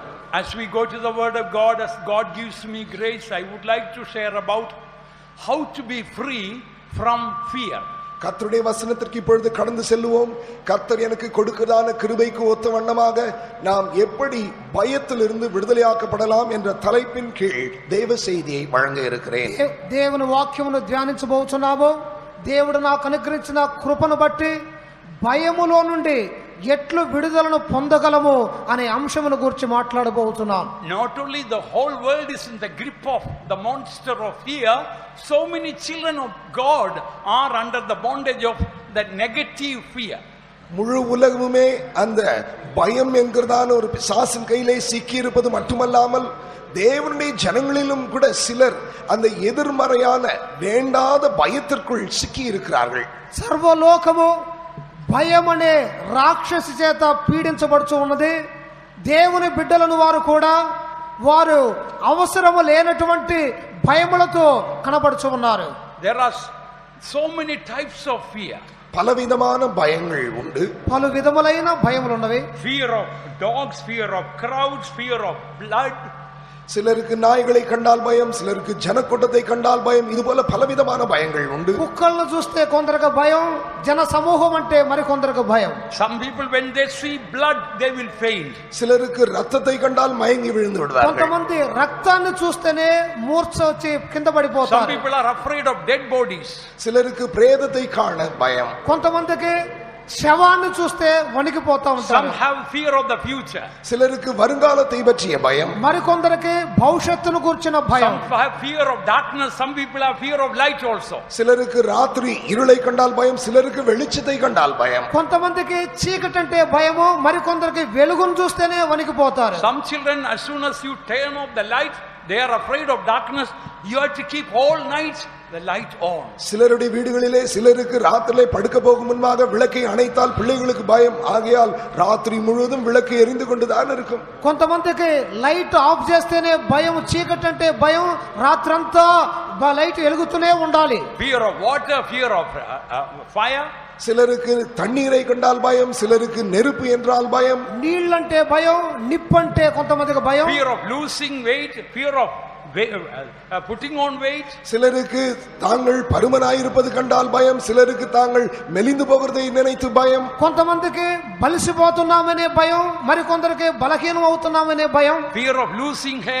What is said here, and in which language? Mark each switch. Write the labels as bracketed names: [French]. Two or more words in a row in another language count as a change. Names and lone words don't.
[English] As we go to the word of God, as God gives me grace, I would like to share about how to be free from fear. [Tamil] கர்த்தருடைய வசனத்திற்கு இப்பொழுது கடந்து செல்வோம். கர்த்தர் எனக்கு கொடுக்கிறதான கிருபைக்கு ஒத்த வண்ணமாக நாம் எப்படி பயத்திலிருந்து விடுதலையாக்கப்படலாம் என்ற தலைப்பின் கீழ் தேவ செய்தியை வழங்க இருக்கிறேன். [Telugu] దేవుని వాక్యమును ధ్యానించబోతున్నాము. దేవుడు నాకు అనుగ్రహించిన కృపను బట్టి భయములో నుండి ఎట్లు విడుదలను పొందగలము అనే అంశమును గురించి మాట్లాడబోతున్నాం. [English] Not only the whole world is in the grip of the monster of fear, so many children of God are under the bondage of that negative fear. [Tamil] முழு உலகமுமே அந்த பயம் என்கிறதான ஒரு பிசாசின் கையிலே சிக்கி இருப்பது மட்டுமல்லாமல் தேவனுடைய ஜனங்களிலும் கூட சிலர் அந்த எதிர்மறையான வேண்டாத பயத்திற்குள் சிக்கி இருக்கிறார்கள். [Telugu] సర్వలోకము భయం అనే రాక్షసి చేత పీడించబడుచు ఉన్నది. దేవుని బిడ్డలను వారు కూడా వారు అవసరము లేనటువంటి భయములతో కనబడుచు ఉన్నారు. [English] There are so many types of fear. [Tamil] பலவிதமான பயங்கள் உண்டு. [Telugu] పలు విధములైన భయములు ఉన్నవి. [English] Fear of dogs, fear of crowds, fear of blood. [Tamil] சிலருக்கு நாய்களை கண்டால் பயம், சிலருக்கு ஜனக்கூட்டத்தை கண்டால் பயம். இது போல பலவிதமான பயங்கள் உண்டு. [Telugu] కుక్కలను చూస్తే కొందరికి భయం, జన సమూహం అంటే మరి కొందరికి భయం. [English] Some people when they see blood they will faint. [Tamil] சிலருக்கு ரத்தத்தை கண்டால் மயங்கி விழுந்து விடுவார்கள். [Telugu] కొంతమంది రక్తాన్ని చూస్తేనే మూర్ఛ వచ్చి కింద పడిపోతారు. [English] Some people are afraid of dead bodies. [Tamil] சிலருக்கு பிரேதத்தை காண பயம். [Telugu] కొంతమందికి శవాన్ని చూస్తే వణికిపోతా ఉంటారు. [English] Some have fear of the future. [Tamil] சிலருக்கு வருங்காலத்தை பற்றிய பயம். [Telugu] మరికొందరికి భవిష్యత్తును గురించిన భయం. [English] Some have fear of darkness. Some people have fear of light also. [Tamil] சிலருக்கு ராத்திரி இருளை கண்டால் பயம், சிலருக்கு வெளிச்சத்தை கண்டால் பயம். [Telugu] కొంతమందికి చీకటి అంటే భయము, మరికొందరికి వెలుగును చూస్తేనే వణికిపోతారు. [English] Some children, as soon as you turn off the light, they are afraid of darkness. You have to keep all night the light on. [Tamil] சிலருடைய வீடுகளிலே சிலருக்கு ராத்திரிலே படுக்க போகும் முன்பாக விளக்கை அணைத்தால் பிள்ளைகளுக்கு பயம். ஆகையால் ராத்திரி முழுவதும் விளக்கு எரிந்து கொண்டுதான் இருக்கும். [Telugu] కొంతమందికి [English] light off [Telugu] చేస్తేనే భయం, చీకటి అంటే భయం, రాత్రంతా లైట్ వెలుగుతూనే ఉండాలి. [English] Fear of water, fear of fire. [Tamil] சிலருக்கு தண்ணீரை கண்டால் பயம், சிலருக்கு நெருப்பு என்றால் பயம். [Telugu] నీళ్ళంటే భయం, నిప్పంటే కొంతమందికి భయం. [English] Fear of losing weight, fear of putting on weight. [Tamil] சிலருக்கு தாங்கள் பருமனாயிருப்பது கண்டால் பயம், சிலருக்கு தாங்கள் மெலிந்து போகிறதை நினைத்து பயம். [Telugu] కొంతమందికి బలిసిపోతున్నామనే భయం, మరికొందరికి బలహీనం అవుతున్నామనే భయం. [English] Fear of losing hair.